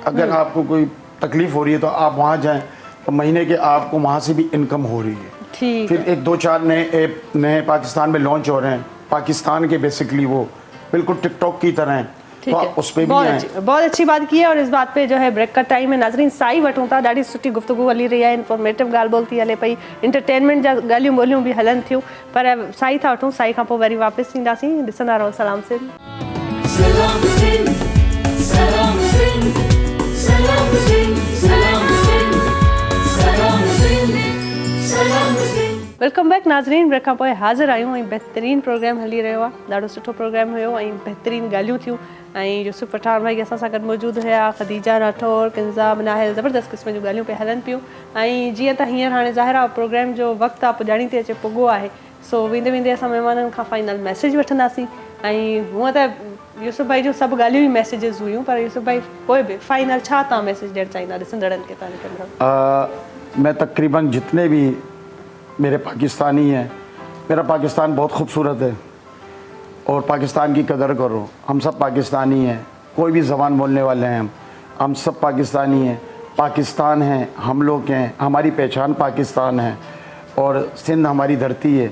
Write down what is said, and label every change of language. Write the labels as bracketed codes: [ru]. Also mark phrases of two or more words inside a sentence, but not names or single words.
[ur] اگر آپ کو کوئی تکلیف ہو رہی ہے تو آپ وہاں جائیں، تو مہینے کے آپ کو وہاں سے بھی انکم ہو رہی ہے. ठीक پھر 1-2-4 نئے ایپ نئے پاکستان میں لانچ ہو رہے ہیں، پاکستان کے بیسکلی وہ بالکل ٹک ٹاک کی طرح ہیں, ठीक तो है। آپ اس پر بھی بہت اچھی بات کی ہے۔ اور اس بات پہ جو ہے بریک کا ٹائم ہے, [sd] नाज़रीन साई वठूं था, ॾाढी सुठी गुफ्तगू हली रही है, इंफॉर्मेटिव ॻाल्हि ॿोल थी हले पई, इंटरटेनमेंट जा ॻाल्हियूं ॿोलियूं बि हलनि थियूं। पर साई था वठूं, साई खां पोइ वरी वापसि ईंदासीं। ॾिसंदा रहो सलाम सिंध। सलाम सिंध सलाम सिंध सलाम सिंध सलाम सिंध सलाम सिंध सलाम सिंध। वेलकम बैक नाज़रीन, ब्रेक खां पोइ हाज़िर आहियूं ऐं बहितरीनु प्रोग्राम हली रहियो आहे, ॾाढो सुठो प्रोग्राम हुयो ऐं बहितरीनु ॻाल्हियूं थियूं। ऐं यूसुफ पठान भाई असां सां गॾु मौजूदु हुया, ख़दीजा राठौर, किंज़ा मनाहिल, ज़बरदस्त क़िस्म जूं ॻाल्हियूं पे हलनि पियूं। ऐं जीअं त हींअर हाणे ज़ाहिर आहे प्रोग्राम जो वक़्तु आहे, पुॼाणी थी अचे, पुॻो आहे। सो वेंदे वेंदे असां महिमाननि खां फाइनल मैसेज वठंदासीं। ऐं हूअं त यूसुफ भाई जो सब गालियों ही मैसेजेस हुई, पर यूसुफ भाई कोई भी फाइनल छा ता मैसेज ॾियणु चाहींदा ॾिसंदड़नि खे तव्हां? [ur] میں تقریباً جتنے بھی میرے پاکستانی ہیں، میرا پاکستان بہت خوبصورت ہے اور پاکستان کی قدر کرو. ہم سب پاکستانی ہیں، کوئی بھی زبان بولنے والے ہیں، ہم سب پاکستانی ہیں. پاکستان ہے، ہم لوگ ہیں، ہماری پہچان پاکستان ہے اور سندھ ہماری دھرتی ہے.